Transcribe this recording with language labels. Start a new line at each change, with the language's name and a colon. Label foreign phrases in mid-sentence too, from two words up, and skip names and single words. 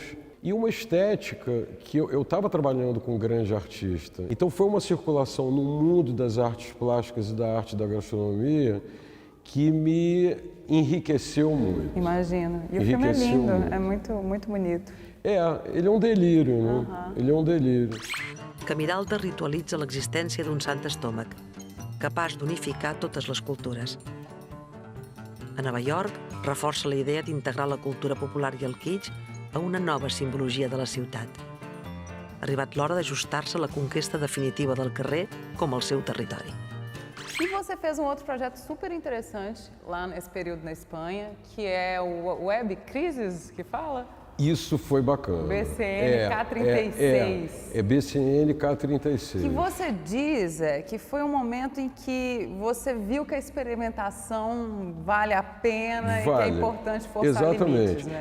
Portuguese: E uma estética que eu estava trabalhando com um grande artista. Então foi uma circulação no mundo das artes plásticas e da arte da gastronomia que me enriqueceu muito. Imagino. E o filme é lindo, é muito, muito bonito. Ele é um delírio, né? Ele é um delírio.
Catalan: Que Miralda ritualitza l'existència d'un sant estómac, capaç d'unificar totes les cultures. A Nova York, reforça la idea d'integrar la cultura popular i el kitsch a una nova simbologia de la ciutat. Ha arribat l'hora d'ajustar-se a la conquesta definitiva del carrer com el seu territori.
Portuguese: E você fez um outro projeto super interessante lá nesse período na Espanha, que é o Web Crisis, que fala? Isso foi bacana. BCN K36. BCN K36. Que você diz que foi um momento em que você viu que a experimentação vale a pena e que é importante forçar limites, né?